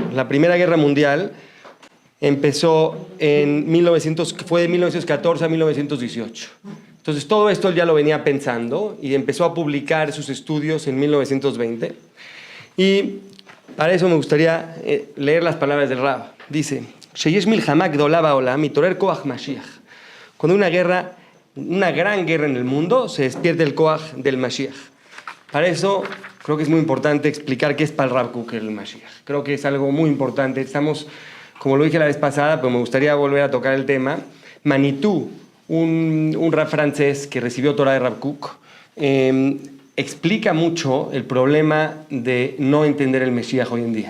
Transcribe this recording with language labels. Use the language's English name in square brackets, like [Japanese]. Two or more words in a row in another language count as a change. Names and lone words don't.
[Spanish] La Primera Guerra Mundial empezó fue de 1914 a 1918. Entonces todo esto él ya lo venía pensando y empezó a publicar sus estudios en 1920. Y para eso me gustaría leer las palabras del Rab. Dice: [Hebrew] שיש מלחמה גדולה בעולם מתעורר כח משיח. [Spanish] Cuando una gran guerra en el mundo, se despierta el koach del Mashiach. Para eso creo que es muy importante explicar qué es para el Rav Kook el Mashiach. Creo que es algo muy importante. Estamos, como lo dije la vez pasada, pero me gustaría volver a tocar el tema. Manitou, un rab francés que recibió Torah de Rav Kook, explica mucho el problema de no entender el Mashiach hoy en día.